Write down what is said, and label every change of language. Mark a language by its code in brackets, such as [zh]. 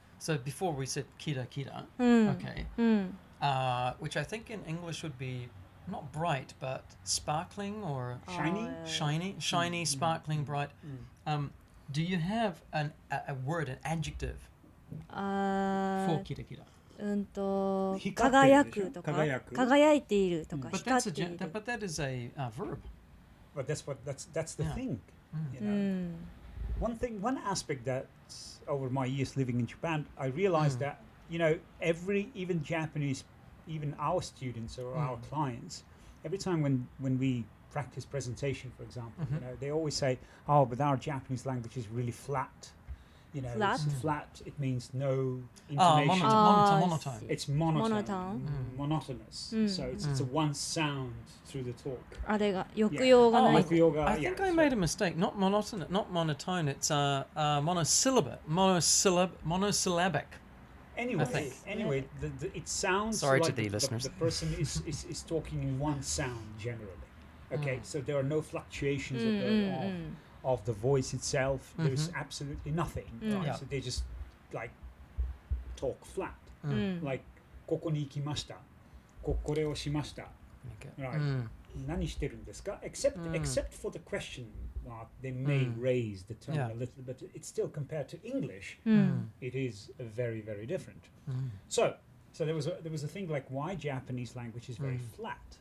[en] So before we said kira kira, okay, which I think in English would be not bright but sparkling or shiny, sparkling, bright. Do you have a word, an adjective for kira kira? [ja] 輝くとか、輝いているとか、 [en] But [ja] 光っている。 [en] that is a verb. But that's the thing. You know? One aspect that over my years living in Japan, I realized that, you know, even Japanese, even our students or our clients, every time when we practice presentation, for example, you know, they always say, oh, but our Japanese language is really flat. You know, Flat? It's flat. It means no intonation. Monotone. It's monotonous. So it's a one sound through the talk. [ja] あれが抑揚がない。 [en] I think I made a mistake. Not monotone. It's monosyllabic. Anyway, it sounds Sorry like to the listeners. The person is talking in one sound generally. Okay, so there are no fluctuations of the voice itself. There's absolutely nothing. Right? Yeah. So they just like talk flat. [ja] Like ここに行きました。これをしました。 [en] Okay. [ja] Right. 何してるんですか? [en] Except for the question mark, they may raise the tone a little bit. It's still compared to English. It is very, very different. So there was a thing like why Japanese language is very flat.